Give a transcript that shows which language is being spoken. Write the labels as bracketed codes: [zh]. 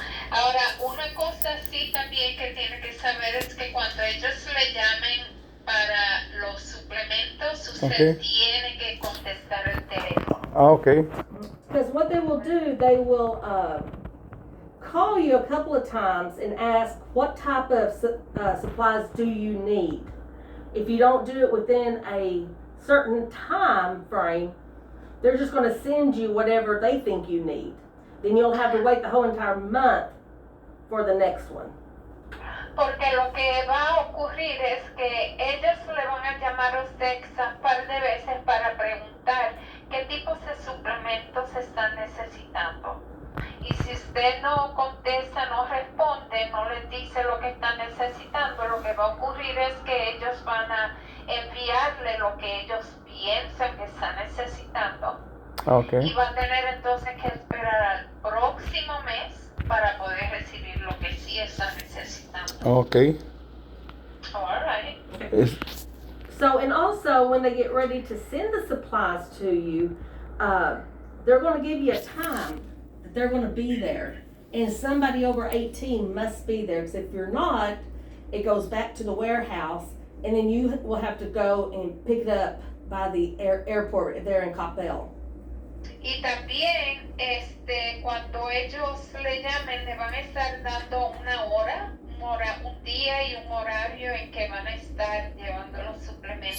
[es] Ahora, una cosa sí también que tiene que saber es que cuando ellos le llamen para los suplementos, usted [en] Okay. [es] tiene que contestar el teléfono. Ah, okay. [en] Because what they will do, they will call you a couple of times and ask what type of supplies do you need. If you don't do it within a certain time frame, they're just going to send you whatever they think you need. Then you'll have to wait the whole entire month for the next one. [es] Porque lo que va a ocurrir es que ellos le van a llamar a usted un par de veces para preguntar qué tipos de suplementos están necesitando. Y si usted no contesta, no responde, no les dice lo que están necesitando, lo que va a ocurrir es que ellos van a enviarle lo que ellos piensan que están necesitando. [en] Okay. [es] Y va a tener entonces que esperar al próximo mes para poder recibir lo que sí está necesitando. [en] Okay. All right. So, and also when they get ready to send the supplies to you, they're going to give you a time that they're going to be there. And somebody over 18 must be there, because if you're not, it goes back to the warehouse, and then you will have to go and pick it up by the airport there in Coppell. [es] Y también, cuando ellos le llamen, le van a estar dando una hora, un día y un horario en que van a estar llevando los suplementos.